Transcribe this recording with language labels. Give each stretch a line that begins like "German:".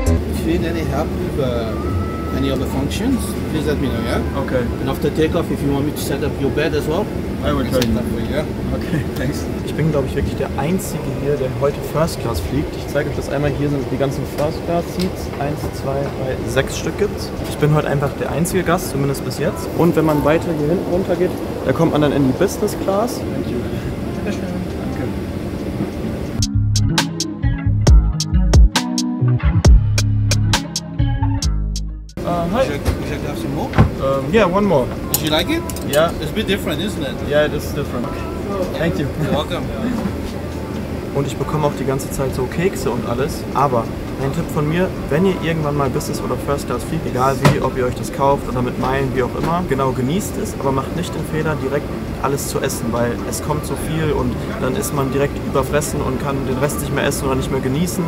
English: If you need any help with any other functions, please let me know, yeah? Okay. And after takeoff, if you want me to set up your bed as well, I will set that for you, yeah? Okay, thanks.
German: Ich bin, glaube ich, wirklich der Einzige hier, der heute First Class fliegt. Ich zeige euch das einmal. Hier sind die ganzen First Class Seats. 1, 2, 3, 6 Stück gibt's. Ich bin heute einfach der einzige Gast, zumindest bis jetzt. Und wenn man weiter hier hinten runter geht, da kommt man dann in die Business Class. Danke.
English: Hi. Would you like to have some more? Yeah, one more. Did you like it? Yeah. It's a bit different, isn't it? Yeah, it is different. Thank you. You're welcome.
German: Und ich bekomme auch die ganze Zeit so Kekse und alles. Aber ein Tipp von mir, wenn ihr irgendwann mal Business oder First Class fliegt, egal wie, ob ihr euch das kauft oder mit Meilen, wie auch immer, genau, genießt es, aber macht nicht den Fehler, direkt alles zu essen, weil es kommt so viel und dann ist man direkt überfressen und kann den Rest nicht mehr essen oder nicht mehr genießen.